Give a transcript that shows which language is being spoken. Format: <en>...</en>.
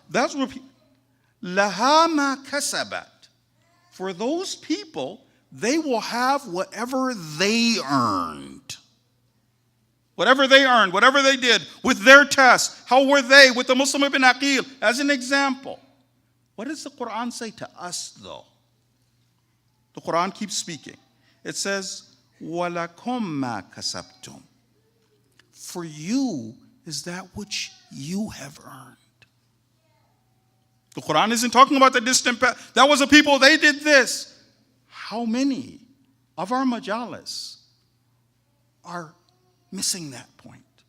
<en>That's what</en> <ar>laha ma kasabat.</ar> <en>For those people, they will have whatever they earned. Whatever they earned, whatever they did with their test. How were they with the Muslim ibn Aqil? As an example. What does the Quran say to us though? The Quran keeps speaking. It says,</en> <ar>وَلَكُمْ مَا كَسَبْتُمْ.</ar> <en>For you is that which you have earned. The Quran isn't talking about the distant past. That was a people, they did this. How many of our majalis are missing that point?</en>